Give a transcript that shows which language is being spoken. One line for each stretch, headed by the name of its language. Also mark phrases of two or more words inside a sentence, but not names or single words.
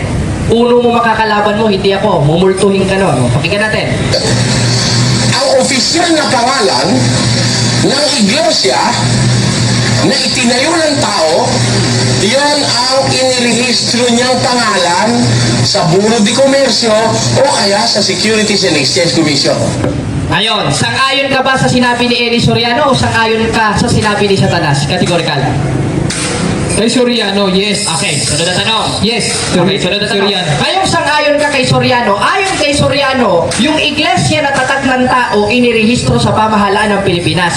Filipino: Uno mo makakalaban mo, hindi ako. Mumultuhin ka nun. Pakinggan natin. Ang opisyal na pangalan ng iglesia na itinayo ng tao, yon ang inirehistro niyang pangalan sa Bureau de Comercio o kaya sa Securities and Exchange Commission. Ngayon, sang-ayon ka ba sa sinabi ni Eli Soriano o sang-ayon ka sa sinabi ni Satanas? Categorical. Kay Soriano, yes. Okay, sunod na tanong. Yes, Okay, sunod na tanong. Soriano. Ngayong sang-ayon ka kay Soriano, ayon kay Soriano, yung iglesia na tatak ng tao inirehistro sa pamahalaan ng Pilipinas.